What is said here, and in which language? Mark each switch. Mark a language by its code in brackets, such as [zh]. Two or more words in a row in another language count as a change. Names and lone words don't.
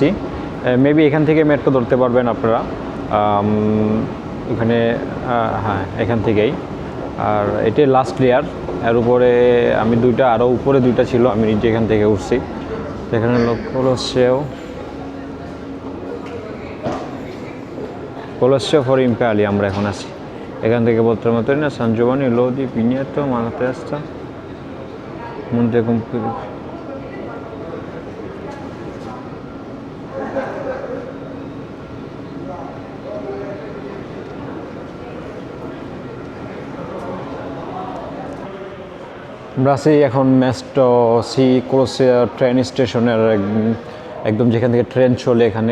[bn] মেবি এখান থেকে মেট্রো ধরতে পারবেন আপনারা, এখানে হ্যাঁ এখান থেকেই। আর এটাই [en] last layer, [bn] এর উপরে আমি আরও উপরে দুইটা ছিল, আমি নিজে এখান থেকে উঠছি। এখানে Colosseo for Imperiali আমরা এখন আছি। এখান থেকে [it] potremo tornare a San Giovanni Lodi Pigneto Malatesta Monte Compito। [bn] আমরা আছি এখন মেস্টো সি কোলোসিয়া ট্রেন স্টেশনের একদম যেখান থেকে ট্রেন চলে এখানে।